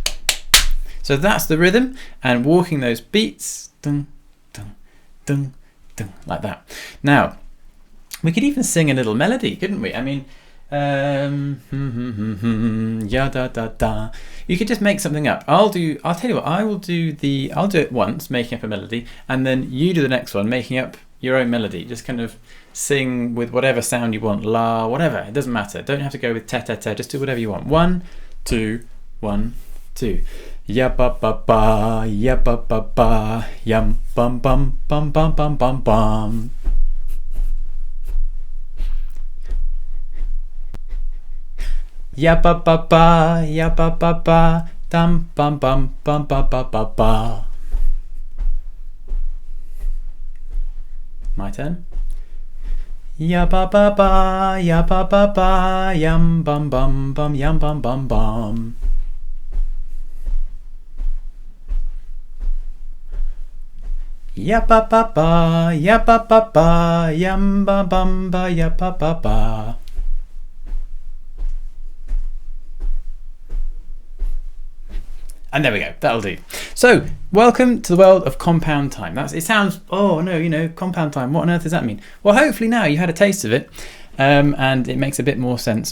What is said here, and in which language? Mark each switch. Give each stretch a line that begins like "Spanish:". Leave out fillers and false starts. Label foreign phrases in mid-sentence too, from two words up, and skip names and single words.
English: So that's the rhythm, and walking those beats. Dun, dun, dun, dun, like that. Now, we could even sing a little melody, couldn't we? I mean, ya da da da. You could just make something up. I'll tell you what, I'll do it once, making up a melody, and then you do the next one, making up your own melody. Just kind of sing with whatever sound you want, la, whatever. It doesn't matter. Don't have to go with ta ta ta. Just do whatever you want. 1, 2, 1, 2. Ya ba ba ba, ya ba ba ba, yum bum bum bum bum bum bum bum. Ya ba ba ba, ya ba ba ba, dum bum bum bum ba ba ba ba. My turn. Ya ba ba ba, ya ba ba ba, yum bum bum bum, yum bum bum bum. Ya ba ba ba, ya ba ba ba, yum bum bum ba, ya ba ba ba. And there we go, that'll do. So, welcome to the world of compound time. It sounds, oh no, compound time, what on earth does that mean? Well, hopefully now you had a taste of it, and it makes a bit more sense.